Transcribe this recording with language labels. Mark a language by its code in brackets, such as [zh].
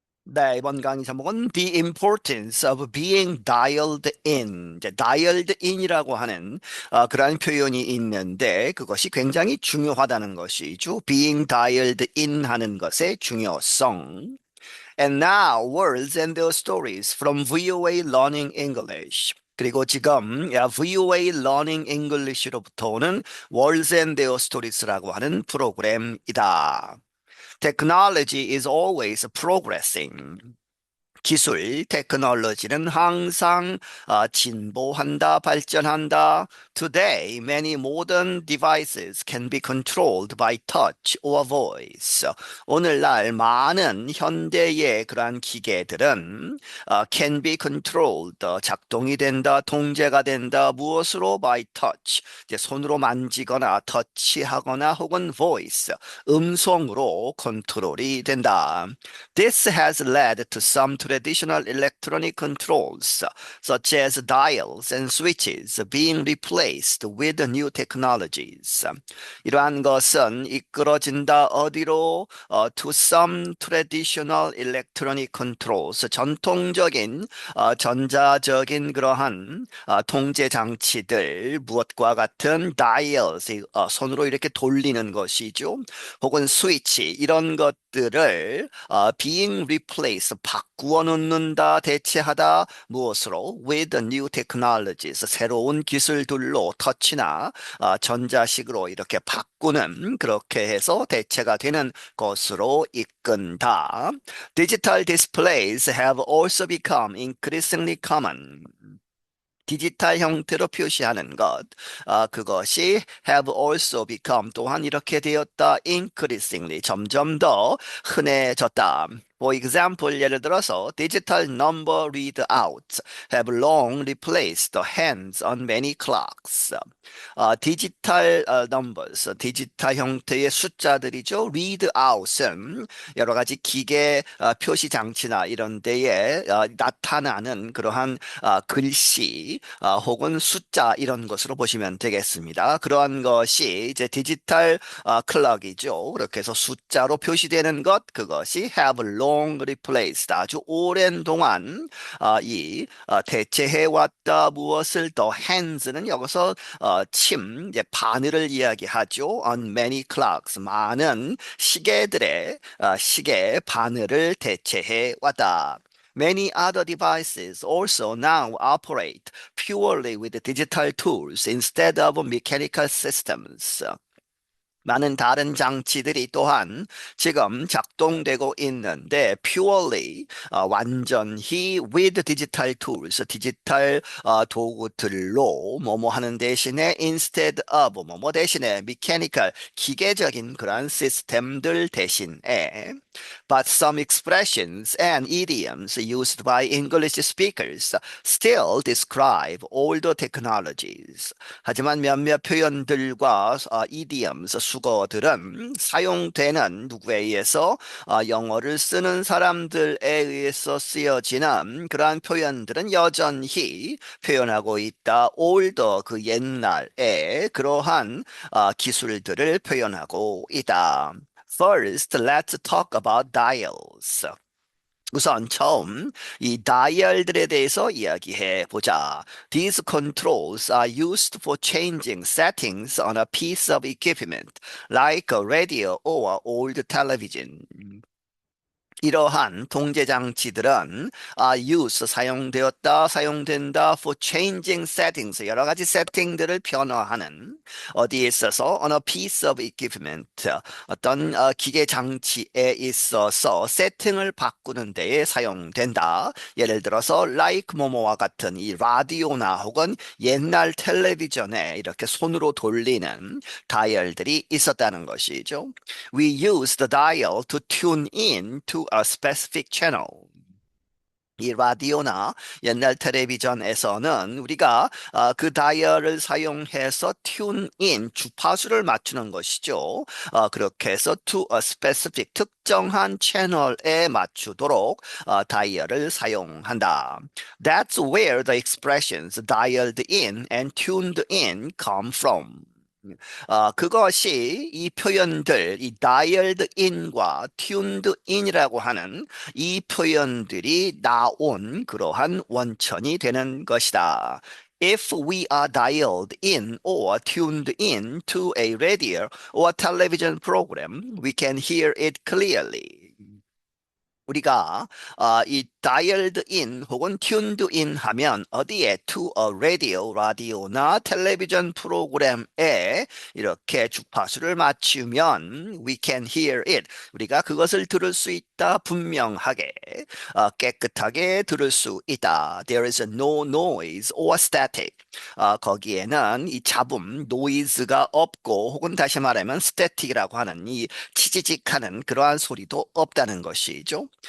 [ko] 네, 이번 강의 제목은 [en] The Importance of Being Dialed In. [ko] 이제 dialed in이라고 하는 그러한 표현이 있는데 그것이 굉장히 중요하다는 것이죠. [en] Being dialed in [ko] 하는 것의 중요성. [en] And now, words and their stories from VOA Learning English. [ko] 그리고 지금 VOA Learning English로부터 오는 Words and Their Stories라고 하는 프로그램이다. [en] Technology is always progressing. [ko] 기술, 테크놀로지는 항상 진보한다, 발전한다. [en] Today, many modern devices can be controlled by touch or voice. [ko] 오늘날 많은 현대의 그러한 기계들은 [en] can be controlled, [ko] 작동이 된다, 통제가 된다. 무엇으로? [en] By touch, [ko] 이제 손으로 만지거나 터치하거나 혹은 voice, 음성으로 컨트롤이 된다. [en] This has led to some traditional electronic controls, such as dials and switches, being replaced with new technologies. [ko] 이러한 것은 이끌어진다 어디로? [en] To some traditional electronic controls, [ko] 전통적인 전자적인 그러한 통제 장치들, 무엇과 같은 dials, 손으로 이렇게 돌리는 것이죠. 혹은 스위치, 이런 것들을 [en] being replaced, [ko] 바꾸어 놓는다, 대체하다, 무엇으로? [en] With new technologies, [ko] 새로운 기술들로 터치나 전자식으로 이렇게 바꾸는, 그렇게 해서 대체가 되는 것으로 이끈다. [en] Digital displays have also become increasingly common. [ko] 디지털 형태로 표시하는 것, 그것이 [en] have also become [ko] 또한 이렇게 되었다. increasingly 점점 더 흔해졌다. [en] For example, [ko] 예를 들어서 [en] digital number readouts have long replaced the hands on many clocks. [ko] 디지털 numbers, 디지털 형태의 숫자들이죠. readout은 여러 가지 기계 표시 장치나 이런 데에 나타나는 그러한 글씨 혹은 숫자 이런 것으로 보시면 되겠습니다. 그러한 것이 이제 디지털 클럭이죠. 그렇게 해서 숫자로 표시되는 것, 그것이 [en] have long replaced, [ko] 아주 오랜 동안 이 대체해 왔다. 무엇을? 더 hands는 여기서 이제 바늘을 이야기하죠. [en] On many clocks, [ko] 많은 시계들의 시계 바늘을 대체해 왔다. [en] Many other devices also now operate purely with digital tools instead of mechanical systems. [ko] 많은 다른 장치들이 또한 지금 작동되고 있는데 purely 완전히 [en] with digital tools [ko] 디지털 도구들로 뭐뭐 하는 대신에 [en] instead of [ko] 뭐뭐 대신에 mechanical 기계적인 그러한 시스템들 대신에 [en] but some expressions and idioms used by English speakers still describe older technologies. [ko] 하지만 몇몇 표현들과 idioms, 수거들은 사용되는 누구에 의해서 영어를 쓰는 사람들에 의해서 쓰여지는 그러한 표현들은 여전히 표현하고 있다. older, 그 옛날에 그러한 기술들을 표현하고 있다. [en] First, let's talk about dials. [ko] 우선 처음 이 다이얼들에 대해서 이야기해 보자. [en] These controls are used for changing settings on a piece of equipment, like a radio or old television. [ko] 이러한 통제 장치들은 use 사용되었다, 사용된다 [en] for changing settings [ko] 여러 가지 세팅들을 변화하는 어디에 있어서 [en] on a piece of equipment [ko] 어떤 기계 장치에 있어서 세팅을 바꾸는 데에 사용된다. 예를 들어서 like 뭐뭐와 같은 이 라디오나 혹은 옛날 텔레비전에 이렇게 손으로 돌리는 다이얼들이 있었다는 것이죠. [en] We use the dial to tune in to a specific channel. [ko] 이 라디오나 옛날 텔레비전에서는 우리가 그 다이얼을 사용해서 튠인 주파수를 맞추는 것이죠. 그렇게 해서 to a specific 특정한 채널에 맞추도록 다이얼을 사용한다. [en] That's where the expressions dialed in and tuned in come from. [ko] 그것이 이 표현들, 이 dialed in과 tuned in이라고 하는 이 표현들이 나온 그러한 원천이 되는 것이다. [en] If we are dialed in or tuned in to a radio or television program, we can hear it clearly. [ko] 우리가 이 dialed in 혹은 tuned in 하면 어디에 [en] to a radio, [ko] 라디오나 텔레비전 프로그램에 이렇게 주파수를 맞추면 [en] we can hear it. [ko] 우리가 그것을 들을 수 있다. 분명하게, 깨끗하게 들을 수 있다. [en] There is no noise or static. [ko] 거기에는 이 잡음, noise가 없고 혹은 다시 말하면 static이라고 하는 이 치지직하는 그러한 소리도 없다는 것이죠.